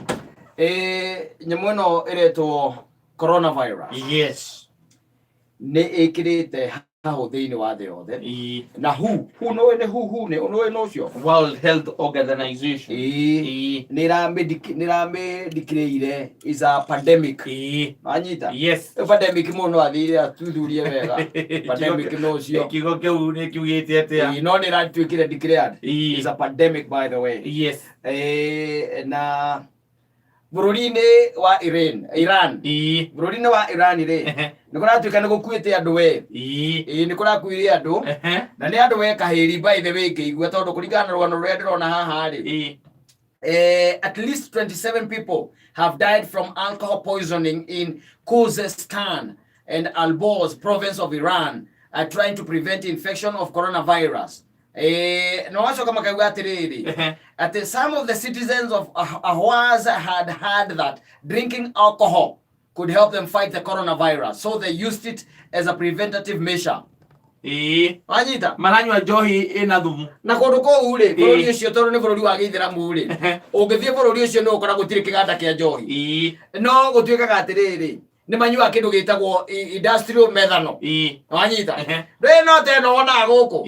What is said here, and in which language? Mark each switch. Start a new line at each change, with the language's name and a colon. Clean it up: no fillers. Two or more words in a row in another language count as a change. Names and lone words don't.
Kikuyu: Nyamũ ĩno ĩretwo coronavirus.
English: Yes.
Kikuyu: Nĩ ĩkĩrĩte hahũ thĩinĩ wa thĩ yothe. Na WHO nĩ ũcio World Health Organization. Nĩ ĩramĩdeclare
English: is a pandemic.
Kikuyu: Wanyita?
English: Yes.
Kikuyu: Pandemic mũno athire athuthurie wega. Pandemic no cio. Kiugo kĩu nĩ kiugĩte atĩa? No nĩ ĩratuĩkire
English: declared is a pandemic by the way. Yes.
Kikuyu: Na bũrũri-inĩ wa Iran bũrũri-inĩ wa Iran rĩ nĩ kũratuĩka nĩ gũkuĩte andũ nĩ kũrakuire andũ na nĩ andũ kahĩri
English: by the way
Kikuyu: ngĩigua tondũ kũringana na rũgano rũrĩa ndĩrona haha rĩ
English: at least 27 people have died from alcohol poisoning in Khuzestan and Alborz province of Iran trying to prevent infection of coronavirus.
Kikuyu: No wacoka makauga atiriri
English: at some of the citizens of Ahwaz had heard that drinking alcohol could help them fight the coronavirus, so they used it as a preventative measure.
Kikuyu: Anyita maranywa njohi ina thumu na kundu kou ri bururi ucio tondu ni bururi wa Githiramu ri ungithie bururi ucio no ukora gutire kiganda kia njohi no gutuikaga atiriri ni manyua kindu gitagwo
English: industrial methanol.
Kikuyu: Wanyita no teno wona guku